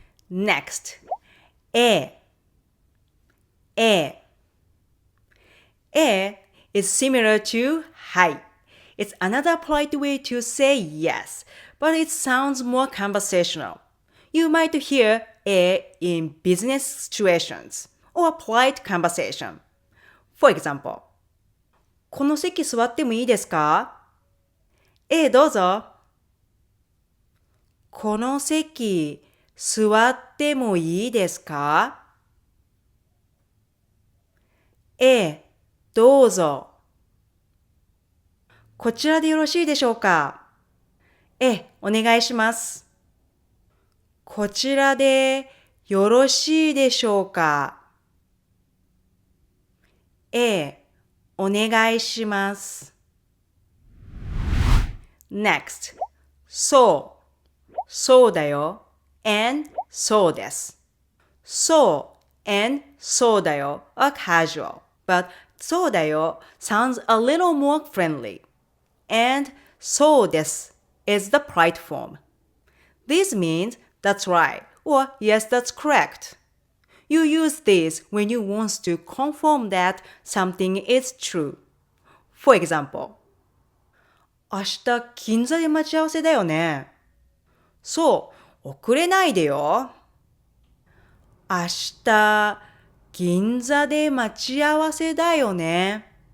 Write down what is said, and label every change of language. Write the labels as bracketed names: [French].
[English] Next, A is similar to [Japanese] はい。 [English] It's another polite way to say yes, but it sounds more conversational. You might hear A in business situations or polite conversation. For example, [Japanese] この席座ってもいいですか？どうぞ。この席座ってもいいですか？どうぞ。こちらでよろしいでしょうか？お願いします。こちらでよろしいでしょうか？お願いします。 [English] Next, [Japanese] そうだよ [English] and [Japanese] そうです。そう [English] and [Japanese] そうだよ [English] are casual, but そうだよ sounds a little more friendly. And [Japanese] そうです [English] is the polite form. This means that's right or yes, that's correct. You use this when you want to confirm that something is true. For example, [Japanese] 明日銀座で待ち合わせだよね。そう、遅れないでよ。明日銀座で待ち合わせだよね。